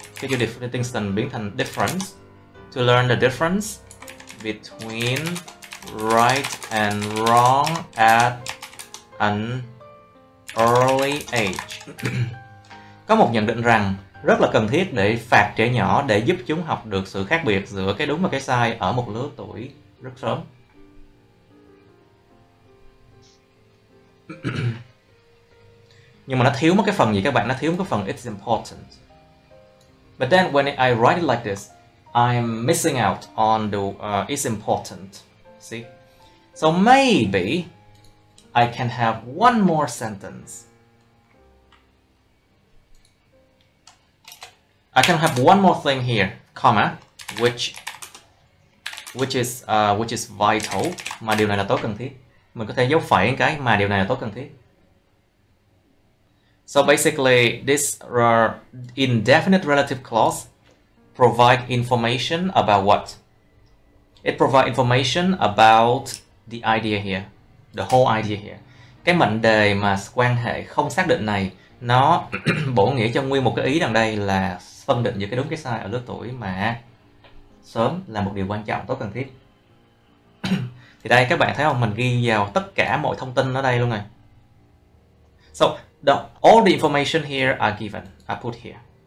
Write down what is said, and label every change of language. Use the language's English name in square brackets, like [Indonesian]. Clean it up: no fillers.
[Vietnamese] Cái chữ distinction biến thành difference. [English] To learn the difference between right and wrong at an early age. [Vietnamese] Có một nhận định rằng rất là cần thiết để phạt trẻ nhỏ để giúp chúng học được sự khác biệt giữa cái đúng và cái sai ở một lứa tuổi rất sớm. Nhưng mà nó thiếu một cái phần gì các bạn? Nó thiếu một cái phần [English] it's important. But then when I write it like this, I'm missing out on the it's important. See? So maybe I can have one more sentence. I can have one more thing here, comma, which is vital, [Vietnamese] mà điều này là tối cần thiết. Mình có thể dấu phẩy cái mà điều này là tối cần thiết. [English] So basically, this indefinite relative clause provide information about what? It provide information about the idea here, the whole idea here. [Vietnamese] Cái mệnh đề mà quan hệ không xác định này nó bổ nghĩa cho nguyên một cái ý đằng đây là phân định giữa cái đúng cái sai ở lứa tuổi mà sớm là một điều quan trọng, tối cần thiết. Thì đây các bạn thấy không, mình ghi vào tất cả mọi thông tin ở đây luôn rồi. [English] So all the information here are given, I put here.